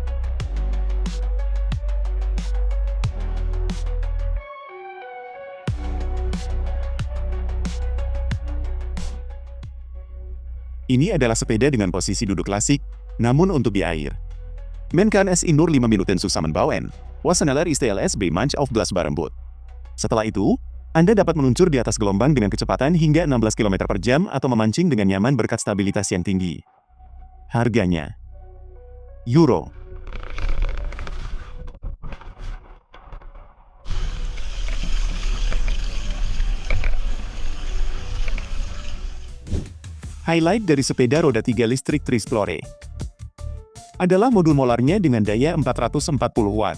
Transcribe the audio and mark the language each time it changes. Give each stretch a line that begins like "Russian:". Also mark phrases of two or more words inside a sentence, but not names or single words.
Indonesian: Ini adalah sepeda dengan posisi duduk klasik, namun untuk di air.
German: Men kan es in nur 5 Minuten zusammenbauen, was schneller ist als bei manch aufblasbarem Boot.
Indonesian: Setelah itu, Anda dapat meluncur di atas gelombang dengan kecepatan hingga 16 km per jam atau memancing dengan nyaman berkat stabilitas yang tinggi. Harganya €. Highlight dari sepeda roda 3 listrik Trisplore adalah modul molarnya dengan daya 440 watt.